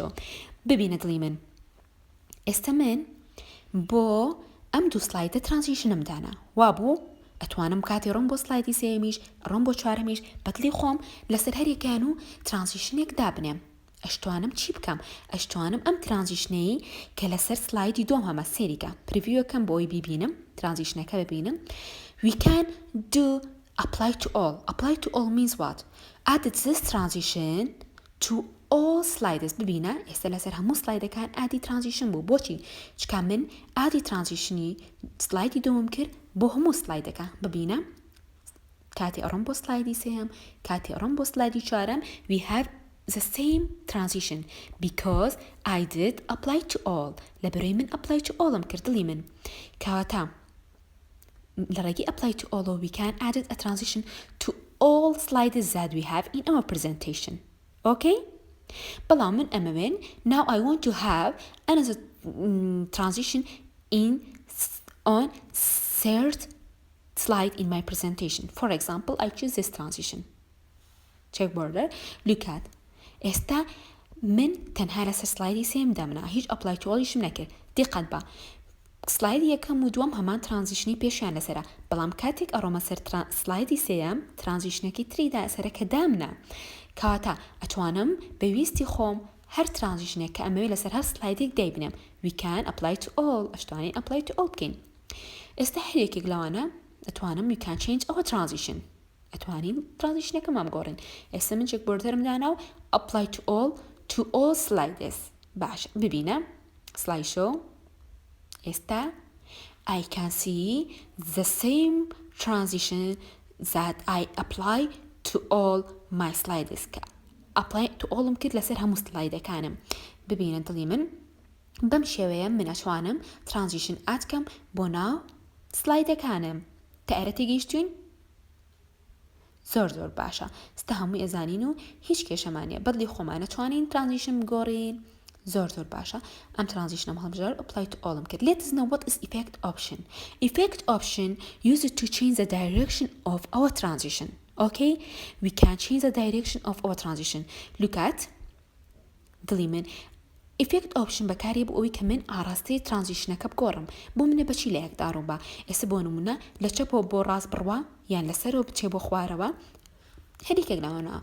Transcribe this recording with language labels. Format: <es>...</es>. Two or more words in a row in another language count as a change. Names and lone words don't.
<ckb>ببینە دڵی من ئێستا من بۆ ئەم دوو سلایدە ترانزیشنم دانا وابوو ئەتوانم کاتێ ڕۆم بۆ سلایدی سێمیش ڕۆم بۆ چوارەمیش بەدڵی خۆم لەسەر هەریەکان و ترانزیشنێک دابنێم. ئەشتوانم چی بکەم؟ ئەشتوانم ئەم ترانزیشنەی کە لەسەر سلایدی دوم هەمە سێریکە پریڤیوەکەم بۆی بیبینم ترانزیشنەکە ببینم.</ckb> <en>We can do apply to all. Apply to all means what? Add this transition to all slides.</en> <ckb>ببینە ئێستا لەسەر هەموو سلایدەکان ئادی ترانزیشن بوو. بۆچی؟ چکە من ئادی ترانزیشنی سلایدی دوم کرد بۆ هەموو سلایدەکە. ببینە کاتی ئەڕۆم بۆ سلایدی سێم، کاتی ئەڕۆم بۆ سلایدی چوارەم</ckb> <en>we have the same transition because I did apply to all.</en> <ckb>لبرای من</ckb> <en>apply to all</en> <ckb>کرد دڵی من کەواتە لەڕێگی</ckb> <en>apply to all we can add a transition to all slides that we have in our presentation. Okay?</en> <ckb>بەڵام من ئەمەوێن</ckb> <en>now I want to have another transition on third slide in my presentation. For example, I choose this transition. Check border. Look at.</en> <ckb>ئێستا من تەنها لەسەر سلایدی سێم دامنا هیچ ئەپلای تو ئۆڵیشم نەکرد. دیقەت بە سلایدی یەکەم و دووەم هەمان ترانزیشنی پێشیان لەسەرە، بەڵام کاتێک ئەڕۆمە سەر سلایدی سێیەم ترانزیشنێکی تریدا سەرە کە دامنا کەواتە ئەتوانم بەویستی خۆم هەر ترانزیشنێک کە ئەمەوێت لەسەر هەر سلایدێک دەیبنێم.</ckb> <en>We can apply to all. ئەشتوانین apply to all</en> <ckb>بکەین. ئێستا هەرێکێک لەوانە ئەتوانم</ckb> <en>we can change our transition.</en> <ckb>ئەتوانین ترانزیشنەکەم ئەمگۆڕین. ئێستا من چێک بۆردەرم دانا و</ckb> <en>apply to all slides.</en> <ckb>باش ببینە slideshow.</ckb> <en>ئێستا I can see the same transition that I apply to all my slides. apply to all</en> <ckb>کرد لەسەر هەموو سلایدەکانم. ببینە دڵی من بەم شێوەیە من ئەتوانم ترانزیشن ئاتکەم بۆ ناو سلایدەکانم. تا ئێرە تێگەیشتوین؟ زۆر باشە ستا هەمووی ئەزانین و هیچ کێشەمانە بەدلی خۆمانە توانین ترانزیشن بگۆڕین زۆر باشە ئەم ترانزیشنم هەڵبژار</ckb> <en>apply to all</en> <ckb>کرد.</ckb> <en>Let's know what is effect option. Effect option used to change the direction of our transition. Okay, we can change the direction of our transition. Look at</en> <ckb>دڵی من</ckb> <en>effect option</en> <ckb>بەکاری بۆ ئەوی کە من ئاراستەی ترانزیشنەکە بگۆڕم بۆ منە بەچی لە یەکداڕوم بە ئێستا بۆ نمونە لە چەپەوە بۆ ڕاست بڕوا یان لەسەرەوە بچێ بۆ خوارەوە هەریکێک لەوانەوە.</ckb>